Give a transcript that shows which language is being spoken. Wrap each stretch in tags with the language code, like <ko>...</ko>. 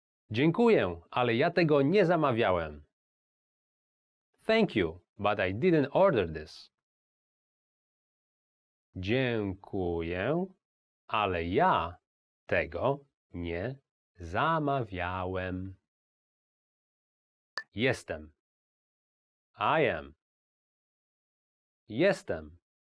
<pl>Dziękuję, ale ja tego nie zamawiałem.</pl> <en>Thank you, but I didn't order this.</en> <pl>Dziękuję, ale ja tego nie zamawiałem. Jestem. I am. Jestem.</pl>